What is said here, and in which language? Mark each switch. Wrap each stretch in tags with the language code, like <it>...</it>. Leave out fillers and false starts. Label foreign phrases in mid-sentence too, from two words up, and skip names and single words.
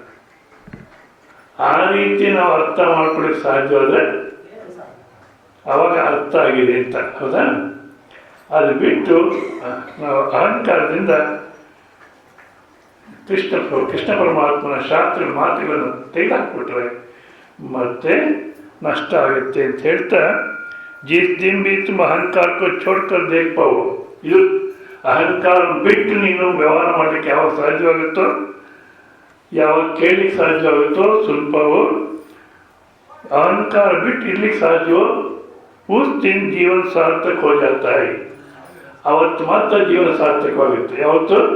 <kn>ಆ ರೀತಿ ನಾವು ಅರ್ಥ ಮಾಡ್ಕೊಳ್ಳಿಕ್ಕೆ ಸಾಧ್ಯವಾದರೆ ಅವಾಗ ಅರ್ಥ ಆಗಿದೆ ಅಂತ. ಹೌದಾ? ಅದು ಬಿಟ್ಟು ನಾವು ಅಹಂಕಾರದಿಂದ ಕೃಷ್ಣ ಪರಮಾತ್ಮನ ಶಾಸ್ತ್ರ ಮಾತುಗಳನ್ನು ತೆಗೆದುಹಾಕ್ಬಿಟ್ರೆ ಮತ್ತೆ ನಷ್ಟ ಆಗುತ್ತೆ ಅಂತ ಹೇಳ್ತಾ,</kn> <hi>जिस दिन भी तुम अहंकार को छोड़कर देख पाओ,</hi> <kn>ಇದು ಅಹಂಕಾರ ಬಿಟ್ಟು ನೀನು ವ್ಯವಹಾರ ಮಾಡಲಿಕ್ಕೆ ಯಾವಾಗ ಸಾಧ್ಯವಾಗುತ್ತೋ, ಯಾವಾಗ ಕೇಳಲಿಕ್ಕೆ ಸಾಧ್ಯವಾಗುತ್ತೋ, ಸ್ವಲ್ಪವೋ अहंकार ಬಿಟ್ಟು ಇರ್ಲಿಕ್ಕೆ ಸಾಧ್ಯವೋ,</kn> <hi>उस दिन जीवन सार्थक हो जाता है.</hi> <kn>ಅವತ್ತು ಮಾತ್ರ ಜೀವನ ಸಾರ್ಥಕವಾಗುತ್ತೆ. ಯಾವತ್ತು?</kn>